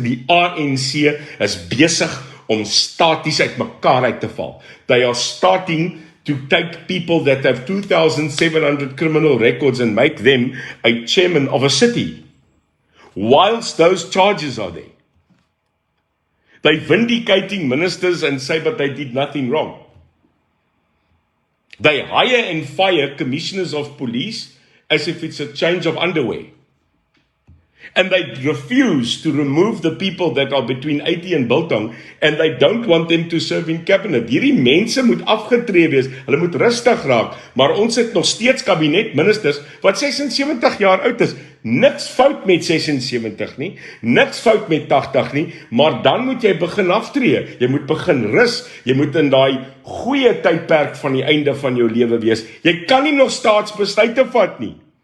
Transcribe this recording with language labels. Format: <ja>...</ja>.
<af>Die ANC is besig om staties uit mekaar uit te val.</af> <en>They are starting to take people that have 2,700 criminal records and make them a chairman of a city, whilst those charges are there. They're vindicating ministers and say, but they did nothing wrong. They hire and fire commissioners of police as if it's a change of underwear. And they refuse to remove the people that are between 80 and Biltong, and they don't want them to serve in cabinet.</en> <af>Hierdie mense moet afgetree wees, hulle moet rustig raak, maar ons het nog steeds kabinetministers wat 76 jaar oud is. Niks fout met 76 nie, niks fout met 80 nie, maar dan moet jy begin aftree. Jy moet begin rus, jy moet in daai goeie tydperk van die einde van jou lewe wees. Jy kan nie nog staatsbesluite vat nie.</af>